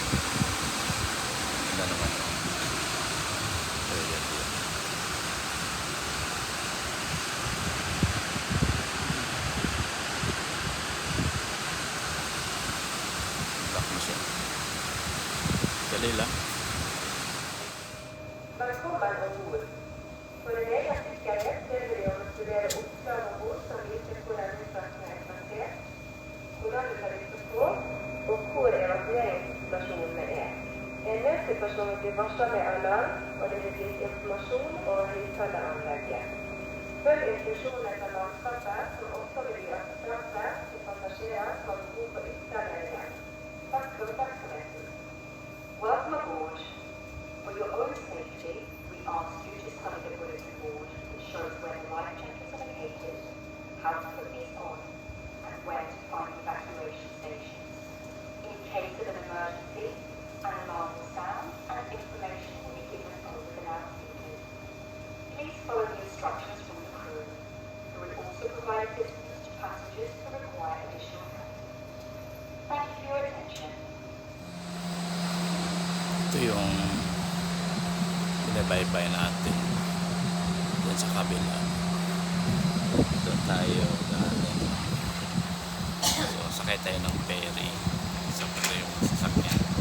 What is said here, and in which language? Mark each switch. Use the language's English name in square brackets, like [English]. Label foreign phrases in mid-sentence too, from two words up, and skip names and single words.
[Filipino] Ganda naman. So, yan. Dock na siya. Dali lang. [Norwegian] Velkommen ombord. For en egen sikkerhet ber vi om å studere oppslag om bord som viser hvor redningsvakten er plassert, hvordan du kan rykke på, og hvor evakueringsstasjonene er. En nødsituasjon vil bli varslet med alarm, og det vil bli informasjon over høyttaleranlegget. Følg instruksjonene fra mannskapet, som også vil gi assistanse til passasjerer som har behov for ytterligere hjelp. Takk for oppmerksomheten. [English] Welcome aboard. For your own safety, we ask you to study the bulletin board, which shows where the life jackets are located, how to put these on, and where to find evacuation stations. In case of an emergency, an alarm will sound and information will be given over the loudspeakers. Please follow the instructions from the crew, who will also provide assistance to passengers who require additional help. Thank you for your attention. [Filipino] Ito yung binabaybay natin dyan sa kabila. Doon tayo galing. So, sakay tayo ng ferry. Isa pa tayo yung sasakyan.